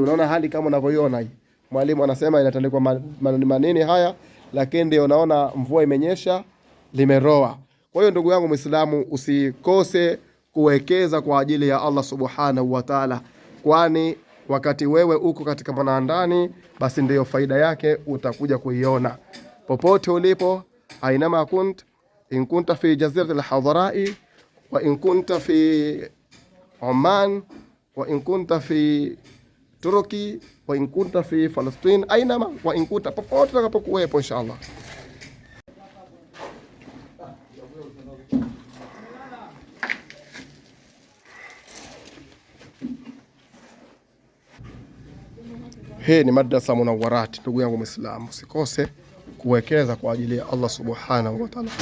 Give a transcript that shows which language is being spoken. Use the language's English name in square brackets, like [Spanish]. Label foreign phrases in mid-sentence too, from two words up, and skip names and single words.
[Swahili] Unaona hali kama unavyoiona hii. Mwalimu anasema inatandikwa manini haya, lakini ndio unaona mvua imenyesha, limeroa. Kwa hiyo ndugu yangu Muislamu, usikose kuwekeza kwa ajili ya Allah [Arabic] سبحانه وتعالى, [Swahili] kwani wakati wewe uko katika manaandani, basi ndio faida yake utakuja kuiona popote ulipo. [Arabic] أينما كنت إن كنت في جزيرة الحضراء وإن كنت في Oman وإن كنت في Turki وإن كنت في Palestine أينما وإن كنت, [Swahili] popote utakapokuwepo inshallah. Hii ni madrasa Munawwarat. Ndugu yangu Muislamu, usikose kuwekeza kwa ajili ya Allah [Arabic] سبحانه وتعالى.